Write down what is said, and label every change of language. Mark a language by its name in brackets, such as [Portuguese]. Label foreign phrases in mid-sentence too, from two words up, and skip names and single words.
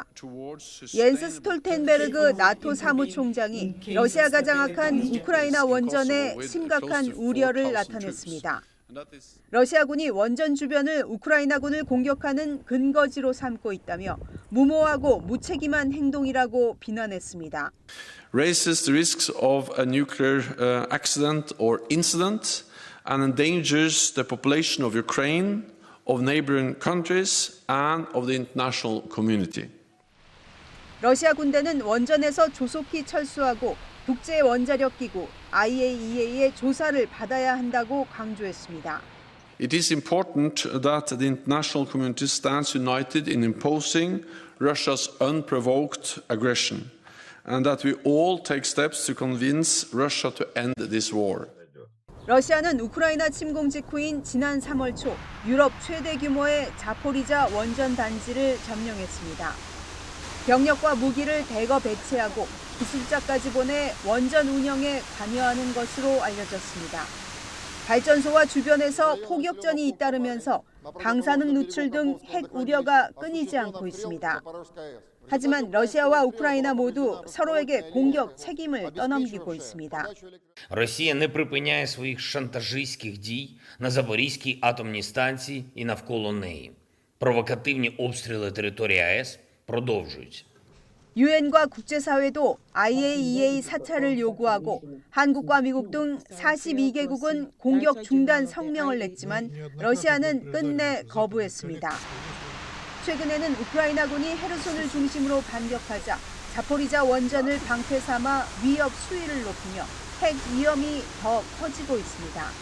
[Korean] 옌스 스톨텐베르그 나토 사무총장이 러시아가 장악한 우크라이나 원전에 심각한 우려를 나타냈습니다. 러시아군이 원전 주변을 우크라이나군을 공격하는 근거지로 삼고 있다며 무모하고 무책임한 행동이라고 비난했습니다. [English] Raises the risks of a nuclear accident or incident and endangers the population of Ukraine, of neighboring countries, and of the international community. [Korean] 러시아 군대는 원전에서 조속히 철수하고 국제 원자력 기구 IAEA의 조사를 받아야 한다고 강조했습니다. [English] It is important that the international community stands united in imposing Russia's unprovoked aggression, and that we all take steps to convince Russia to end this war. [Korean] 러시아는 우크라이나 침공 직후인 지난 3월 초 유럽 최대 규모의 자포리자 원전 단지를 점령했습니다. 병력과 무기를 대거 배치하고 기술자까지 보내 원전 운영에 관여하는 것으로 알려졌습니다. 발전소와 주변에서 포격전이 잇따르면서 방사능 누출 등 핵 우려가 끊이지 않고 있습니다. 하지만 러시아와 우크라이나 모두 서로에게 공격 책임을 떠넘기고 있습니다. [Ukrainian] Росія не припиняє своїх шантажистських дій на Запорізькій атомній станції і навколо неї. Провокативні обстріли території АЕС продовжуються. [Korean] 유엔과 국제사회도 IAEA 사찰을 요구하고 한국과 미국 등 42개국은 공격 중단 성명을 냈지만 러시아는 끝내 거부했습니다. 최근에는 우크라이나군이 헤르손을 중심으로 반격하자 자포리자 원전을 방패 삼아 위협 수위를 높이며 핵 위험이 더 커지고 있습니다.